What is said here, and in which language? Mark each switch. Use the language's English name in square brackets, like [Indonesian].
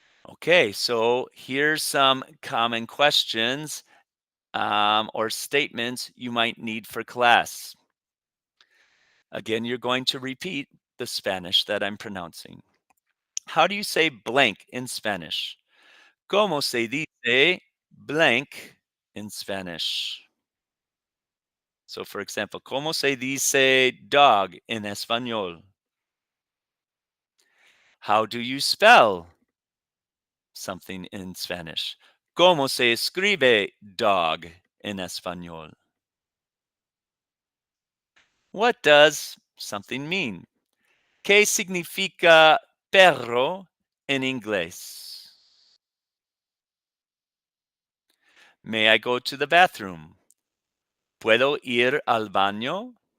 [English] Okay, so here's some common questions or statements you might need for class. Again, you're going to repeat the Spanish that I'm pronouncing. How do you say blank in Spanish? [Spanish] ¿Cómo se dice blank [English] in Spanish? So, for example, [Spanish] ¿cómo se dice [English] dog in español? How do you spell something in Spanish? [Spanish] ¿Cómo se escribe dog en español? [English] What does something mean? [Spanish] ¿Qué significa perro en inglés? [English] May I go to the bathroom? [Spanish] ¿Puedo ir al baño?